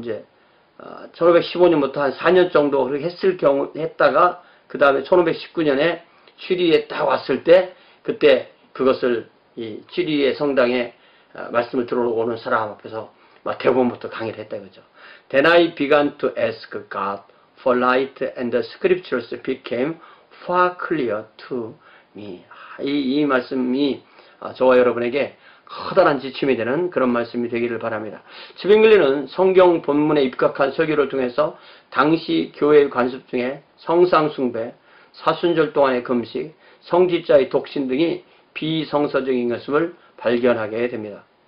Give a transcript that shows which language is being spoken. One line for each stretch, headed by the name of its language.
Korean: 이제 1515년부터 한 4년 정도 그렇게 했다가 그 다음에 1519년에 취리에 딱 왔을 때 그때 그것을 이 취리의 성당에 말씀을 들어오는 사람 앞에서 대부분부터 강의를 했다 이거죠.
English: Then I began to ask God for light and the scriptures became far clear to me.
Korean: 이 말씀이 저와 여러분에게 커다란 지침이 되는 그런 말씀이 되기를 바랍니다. 츠빙글리는 성경 본문에 입각한 설교를 통해서 당시 교회의 관습 중에 성상숭배, 사순절 동안의 금식, 성지자의 독신 등이 비성서적인 것임을 발견하게 됩니다.